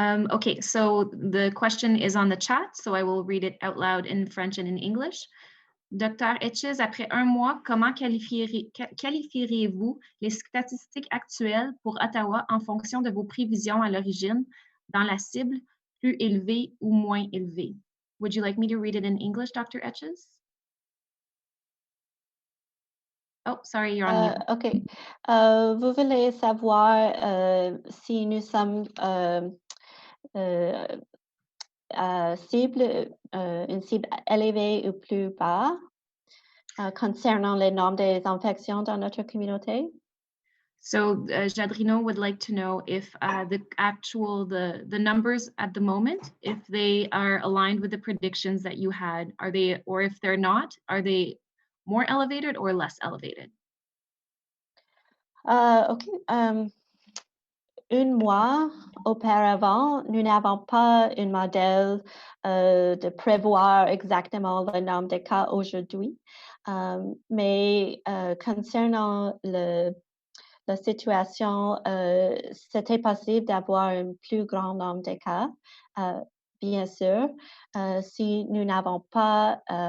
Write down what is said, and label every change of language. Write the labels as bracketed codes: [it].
[en] Okay, so the question is on the chat, so I will read it out loud in French and in English. Dr. [fr] Etches, après un mois, comment qualifieriez-vous les statistiques actuelles pour Ottawa en fonction de vos prévisions à l'origine dans la cible plus élevée ou moins élevée? [en] Would you like me to read it in English, Dr. Etches? Oh, sorry, you're on mute. OK. [fr] Vous voulez savoir si nous sommes une cible élevée ou plus bas concernant les nombres des infections dans notre communauté? [en] So Jadrino would like to know if the numbers at the moment, if they are aligned with the predictions that you had, or if they're not, are they more elevated or less elevated? OK. [fr] Un mois auparavant, nous n'avons pas un modèle de prévoir exactement le nombre de cas aujourd'hui, mais concernant la situation, c'était possible d'avoir un plus grand nombre de cas, bien sûr, si nous n'avons pas